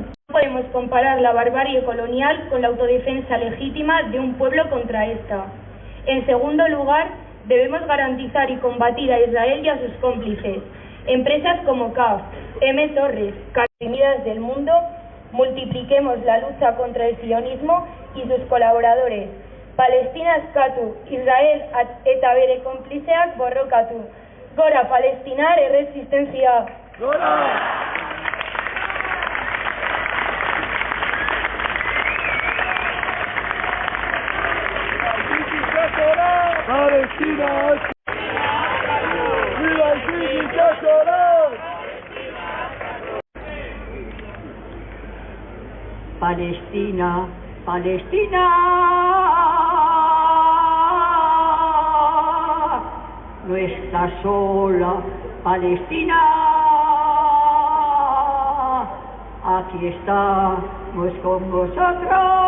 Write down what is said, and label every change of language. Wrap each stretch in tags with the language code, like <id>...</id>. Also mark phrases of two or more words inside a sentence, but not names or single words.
<es>No podemos comparar la barbarie colonial con la autodefensa legítima de un pueblo contra esta. En segundo lugar, debemos garantizar y combatir a Israel y a sus cómplices. Empresas como CAF, M. Torres, Carnidas del Mundo, multipliquemos la lucha contra el sionismo y sus colaboradores.</es> <eu>Palestina askatu, Israel eta bere konplizeak borrokatu. Gora Palestinar erresistentzia! Gora! Palestina!</eu> <es>¡Viva el Sisi! Palestina, Palestina, no estás sola, Palestina, aquí estamos con vosotros,</es>